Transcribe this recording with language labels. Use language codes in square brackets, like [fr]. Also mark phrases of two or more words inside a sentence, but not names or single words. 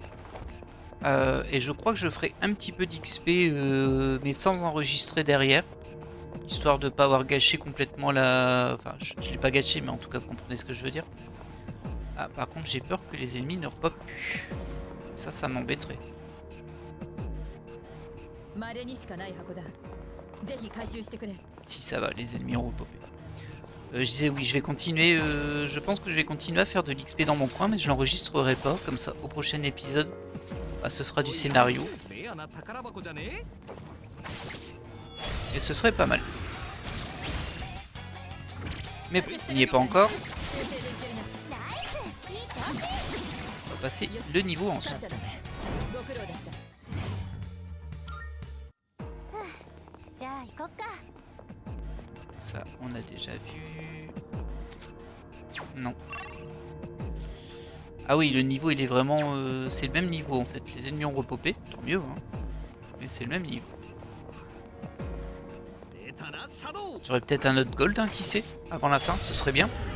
[fr] Et je crois que je ferai un petit peu d'XP mais sans enregistrer derrière. Histoire de pas avoir gâché complètement la... Enfin je l'ai pas gâché mais en tout cas vous comprenez ce que je veux dire. Ah par contre j'ai peur que les ennemis ne repopent plus. Ça m'embêterait. [ja] 稀にしかない箱だぜひ回収してくれ [fr] Si ça va, les ennemis ont repopé. Je disais oui, je vais continuer. Je pense que je vais continuer à faire de l'XP dans mon coin, mais je l'enregistrerai pas. Comme ça, au prochain épisode, bah, ce sera du scénario. Et ce serait pas mal. Mais il n'y est pas encore. On va passer le niveau ensuite. [ja] ご苦労だったじゃあ行こっか [fr] Ça, on a déjà vu. Non. Ah oui, le niveau, il est vraiment... c'est le même niveau, en fait. Les ennemis ont repopé, tant mieux. Hein. Mais c'est le même niveau. J'aurais peut-être un autre gold, hein, qui sait, avant la fin, ce serait bien.